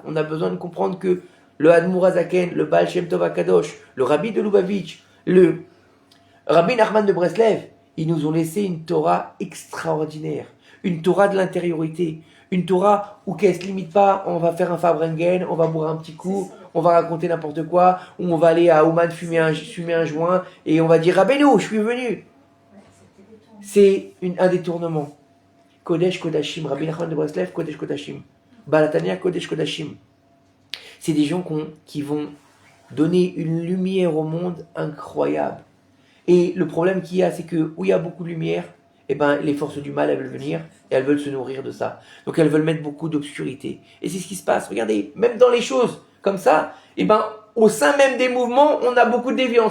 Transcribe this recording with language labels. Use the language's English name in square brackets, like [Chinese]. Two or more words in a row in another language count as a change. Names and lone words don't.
[French] On a besoin de comprendre que le Admour Azaken, le Baal Shem Tov HaKadosh, le Rabbi de Lubavitch, le Rabbi Nachman de Breslev, ils nous ont laissé une Torah extraordinaire. Une Torah de l'intériorité. Une Torah où qu'elle ne se limite pas, on va faire un Fabrengen, on va boire un petit coup, on va raconter n'importe quoi, ou on va aller à Ouman fumer un joint, et on va dire Rabbeinu, je suis venu. C'est un détournement. [Hebrew] קודש קודשים, Rabbi Nachman de Breslev, קודש קודשים. Balatania, קודש קודשים. [French] C'est des gens qui vont donner une lumière au monde incroyable. Et le problème qu'il y a, c'est que où il y a beaucoup de lumière, eh ben, les forces du mal, elles veulent venir et elles veulent se nourrir de ça. Donc elles veulent mettre beaucoup d'obscurité. Et c'est ce qui se passe. Regardez, même dans les choses comme ça, eh ben, au sein même des mouvements, on a beaucoup de déviance.